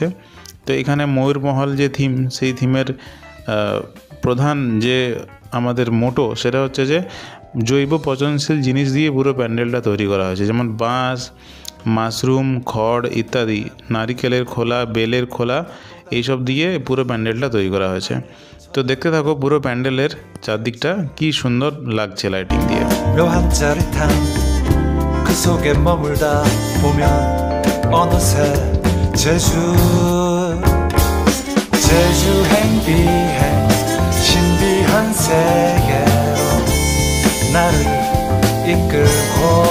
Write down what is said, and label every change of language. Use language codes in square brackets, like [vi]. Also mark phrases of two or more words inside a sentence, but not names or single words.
[bn] তো এখানে ময়ূরমহল যে থিম, সেই থিমের প্রধান যে আমাদের মোটো সেটা হচ্ছে যে জৈব পচনশীল জিনিস দিয়ে পুরো প্যান্ডেলটা তৈরি করা হয়েছে। যেমন বাঁশ, মাশরুম, খড় ইত্যাদি, নারিকেলের খোলা, বেলের খোলা, এইসব দিয়ে পুরো প্যান্ডেলটা তৈরি করা হয়েছে। তো দেখতে থাকো পুরো প্যান্ডেলের চারদিকটা কি সুন্দর লাগছে লাইটিং দিয়ে। [ko] 묘한 짜릿함 그 속에 머물다 보면 어느새 제주행 비행 신비한 세계로 나를 이끌고